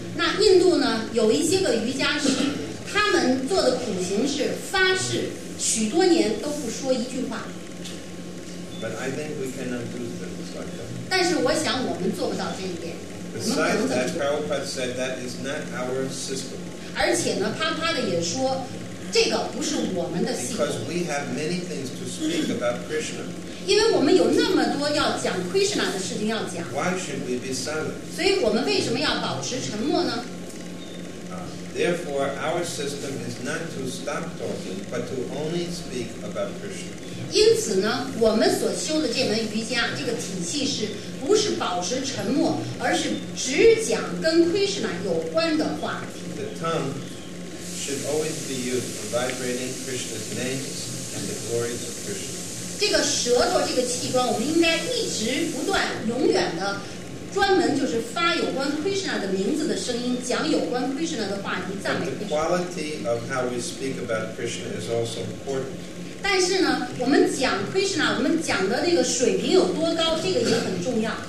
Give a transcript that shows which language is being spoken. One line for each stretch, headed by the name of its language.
Chinese: 那印度呢，有一些个瑜伽师，他们做的苦行是发誓许多年都不说一句话。
English: But I think we cannot do things like that.
Chinese: 但是我想我们做不到这一点。我们不
English: Besides
Chinese: 能这么
English: that,
Chinese: 做。
English: Prabhupada said that is not our system.
Chinese: 而且呢，啪啪的也说，这个不是我们的系统，
English: Because we have many things to speak about Krishna.
Chinese: 因为我们有那么多要讲 Krishna 的事情要讲，
English: Why should we be silent?
Chinese: 所以我们为什么要保持沉默呢？
English: Therefore, our system is not to stop talking, but to only speak about Krishna.
Chinese: 因此呢，我们所修的这门瑜伽这个体系是不是保持沉默，而是只讲跟 Krishna 有关的话题。
English: The tongue should always be used for vibrating Krishna's names and the glories of Krishna.
Chinese: 这个舌头这个器官，我们应该一直不断、永远的，专门就是发有关 Krishna 的名字的声音，讲有关 Krishna 的话题，赞美
English: But the quality of how we speak about Krishna is also important.
Chinese: 但是呢，我们讲 Krishna， 我们讲的那个水平有多高，这个也很重要。